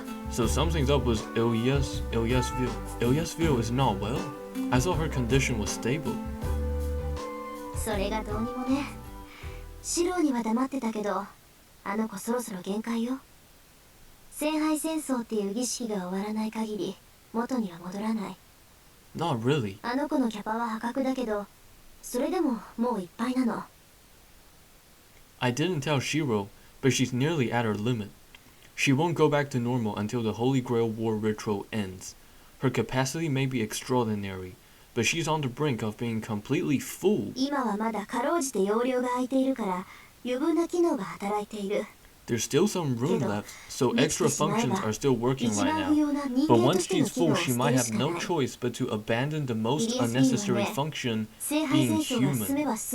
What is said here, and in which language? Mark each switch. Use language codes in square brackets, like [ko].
[en] So something's up with Ilyasville. Ilyasville is not well. I thought her condition was stable. [ja] それがどうにもね。シロには黙ってたけど、あの子そろそろ限界よ。戦敗戦争っていう儀式が終わらない限り、元には戻らない。 [en] Not really. [ja] あの子のキャパは破格だけど、それでももういっぱいなの。 [en] I didn't tell Shiro, but she's nearly at her limit. She won't go back to normal until the Holy Grail War ritual ends. Her capacity may be extraordinary, but she's on the brink of being completely full. [ja] 今はまだかろうじて容量が空いているから余分な機能が働いている。 [en] There's still some room left, so extra functions are still working right now. But once she's full, she might have no choice but to abandon the most unnecessary function, being human.